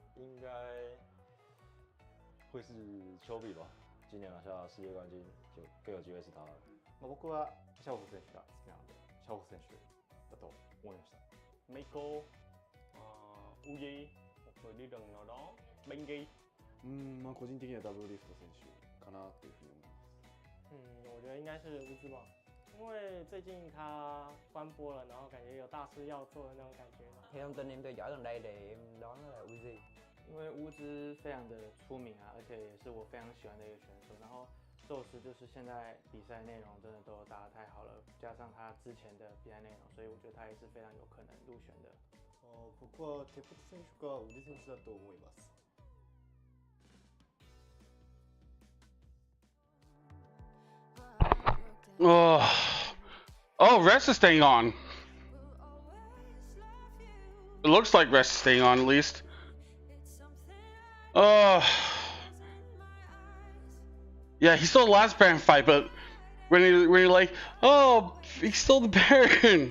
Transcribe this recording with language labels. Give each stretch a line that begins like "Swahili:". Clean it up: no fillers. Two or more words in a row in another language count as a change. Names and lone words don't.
Chinese: 应该会是丘比吧。今年拿下世界冠军，就更有机会是他了。
Japanese: 僕はシャオフ選手が好きなので、シャオフ選手だと思いました。
Vietnamese: mấy cô Uzi một người đi rừng nào đó Benji
Japanese: まあ個人的にはダブルリフト選手かなというふうに思います。
Chinese: 我觉得应该是乌兹吧，因为最近他关播了，然后感觉有大事要做的那种感觉。
Vietnamese: Theo thông tin em theo dõi gần đây thì em đoán nó là Uzi。
Chinese: 因为乌兹非常的出名啊，而且也是我非常喜欢的一个选手。然后宙斯就是现在比赛内容真的都打得太好了，加上他之前的比赛内容，所以我觉得他也是非常有可能入选的。
Japanese: 僕はテポト選手かウデ選手だと思います。
English: Oh, rest is staying on. It looks like rest is staying on at least. Yeah, he stole the last Baron fight, but when you're like, oh, he stole the Baron.